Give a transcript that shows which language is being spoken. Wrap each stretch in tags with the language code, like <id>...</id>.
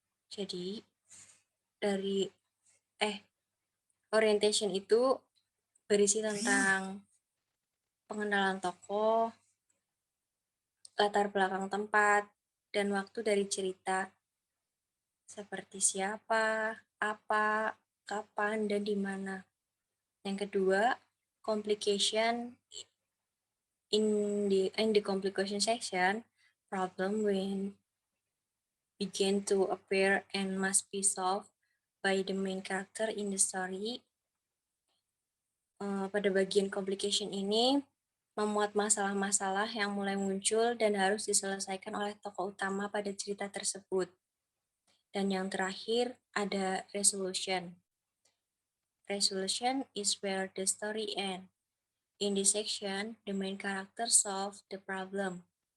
<id>Jadi dari orientation itu berisi tentang pengenalan tokoh, latar belakang tempat, dan waktu dari cerita, seperti siapa, apa, kapan, dan di mana. Yang kedua, complication.</id> <en>In the complication section, problem when begin to appear and must be solved by the main character in the story.</en> <id>Pada bagian complication ini memuat masalah-masalah yang mulai muncul dan harus diselesaikan oleh tokoh utama pada cerita tersebut. Dan yang terakhir ada resolution.</id> <en>Resolution is where the story ends. In this section, the main character solves the problem.</en>